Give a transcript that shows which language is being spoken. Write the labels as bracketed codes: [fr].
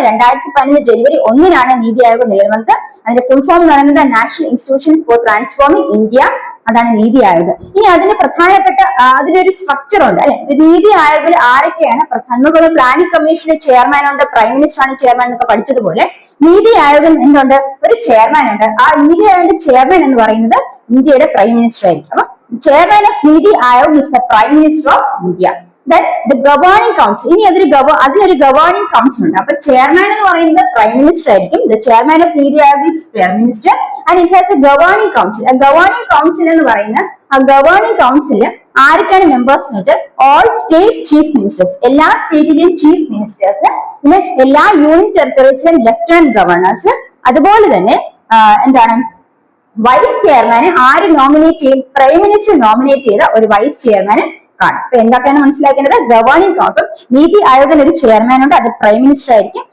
[ml] 2015 January 1 NITI Aayog നിലവിൽ വന്നത്. അതിന്റെ ഫുൾ ഫോം എന്ന് പറയുന്നത് national institution for transforming India. അതാണ് നീതി ആയോഗ്. ഇനി അതിന് പ്രധാനപ്പെട്ട അതിനൊരു സ്ട്രക്ചർ ഉണ്ട് അല്ലെ. നീതി ആയോഗിൽ ആരൊക്കെയാണ് പ്രധാന? പ്ലാനിംഗ് കമ്മീഷന്റെ ചെയർമാൻ ഉണ്ട്, പ്രൈം മിനിസ്റ്റർ ആണ് ചെയർമാൻ എന്നൊക്കെ പഠിച്ചതുപോലെ നീതി ആയോഗിൽ എന്തുണ്ട്? ഒരു ചെയർമാൻ ഉണ്ട്. ആ നീതി ആയോഗിന്റെ ചെയർമാൻ എന്ന് പറയുന്നത് ഇന്ത്യയുടെ പ്രൈം മിനിസ്റ്റർ ആയിരിക്കും. [en] അപ്പൊ chairman of Nidhi Aayog is the Prime Minister of India. Then the governing council. [ml] ഇനി അതിനൊരു governing council ഉണ്ട്. അപ്പൊ chairman എന്ന് പറയുന്നത് prime minister ആയിരിക്കും. [en] The chairman of Nidhi Aayog is prime minister and it has a governing council. A governing council എന്ന് പറയുന്ന ആ governing council ആരൊക്കെയാണ് members എന്ന് വെച്ചാൽ all state chief ministers. [ml] എല്ലാ സ്റ്റേറ്റിലെയും chief ministers, പിന്നെ എല്ലാ യൂണിയൻ ടെറിട്ടറീസിലെയും lieutenant governors, അതുപോലെ തന്നെ എന്താണ് വൈസ് ചെയർമാനെ ആര് നോമിനേറ്റ് ചെയ്യും? പ്രൈം മിനിസ്റ്റർ നോമിനേറ്റ് ചെയ്ത ഒരു വൈസ് ചെയർമാന് കാണും. അപ്പൊ എന്തൊക്കെയാണ് മനസ്സിലാക്കേണ്ടത്? ഗവേണിംഗ് കൗൺസിൽ, നീതി ആയോഗിന് ഒരു ചെയർമാൻ ഉണ്ട്, അത് പ്രൈം മിനിസ്റ്റർ ആയിരിക്കും.